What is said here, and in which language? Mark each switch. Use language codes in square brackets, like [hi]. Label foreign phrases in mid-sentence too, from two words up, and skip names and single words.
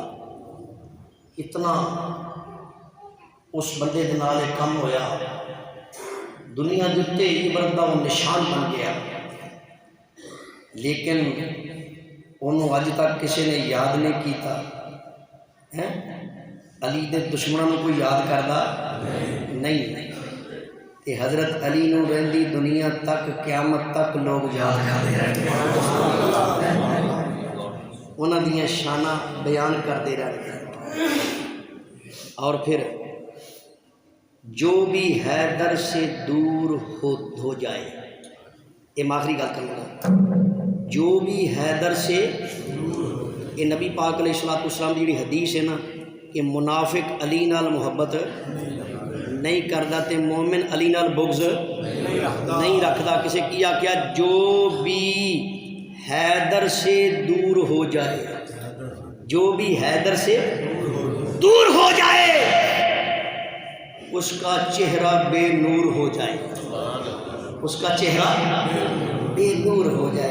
[pa] اتنا اس بندے دے نال کم ہویا، دنیا دیتے عبرت دا وہ نشان بن گیا، لیکن انہوں اج تک کسی نے یاد نہیں کیتا۔ علی دے دشمنوں کو یاد کردا نہیں، تے حضرت علی نو رہندی دنیا تک قیامت تک لوگ یاد کرتے رہتے، انہاں دیاں شاناں بیان کرتے رہتے۔ [ur] اور پھر جو بھی حیدر سے دور ہو جائے، یہ آخری گل کرنا، جو بھی حیدر سے، یہ [pa] نبی پاک علیہ السلام کی جڑی حدیث ہے نا کہ منافق علی نال محبت نہیں کردا تے مومن علی نال بغض نہیں رکھدا، کسے کیا کیا [ur] جو بھی حیدر سے دور ہو جائے، جو بھی حیدر سے دور ہو جائے اس کا چہرہ بے نور ہو جائے، اس کا چہرہ بے نور ہو جائے۔